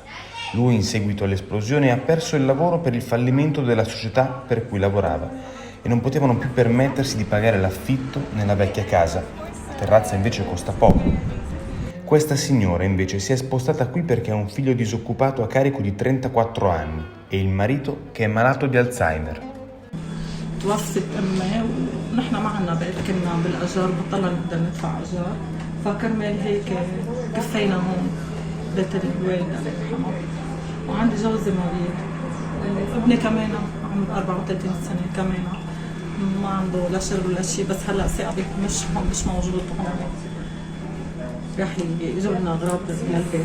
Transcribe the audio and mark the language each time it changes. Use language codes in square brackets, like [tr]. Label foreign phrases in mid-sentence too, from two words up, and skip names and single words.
[it] Lui, in seguito all'esplosione, ha perso il lavoro per il fallimento della società per cui lavorava e non potevano più permettersi di pagare l'affitto nella vecchia casa. La terrazza invece costa poco. Questa signora invece si è spostata qui perché ha un figlio disoccupato a carico di 34 anni e il marito che è malato di Alzheimer. [ar] توصت أمي ونحن ما عنا بيت، كنا بالأجار بطلنا نقدر ندفع أجار، فكرمال هيك كفينا هون بيت الوالدة الله يرحمها. وعندي جوزي مريض وابني كمان عمره 34 سنة كمان ما عنده لا شغل ولا شيء، بس هلا ثابت مش موجود هون، رح يجوا لنا أغراض للبيت.